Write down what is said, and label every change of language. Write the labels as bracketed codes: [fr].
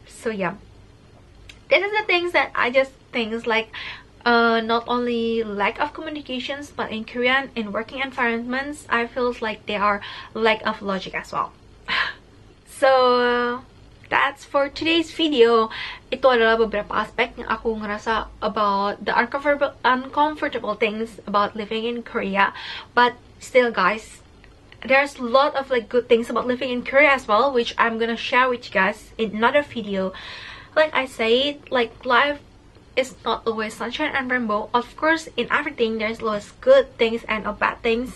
[en] So yeah, this is the things that I just think like not only lack of communications, but in Korean, in working environments, I feel like they are lack of logic as well. So that's for today's video. [id] Itu adalah beberapa aspek yang aku ngerasa [en] about the uncomfortable things about living in Korea. But still guys, there's a lot of like good things about living in Korea as well, which I'm gonna share with you guys in another video. Like I said, like life is not always sunshine and rainbow. Of course, in everything there's always good things and bad things.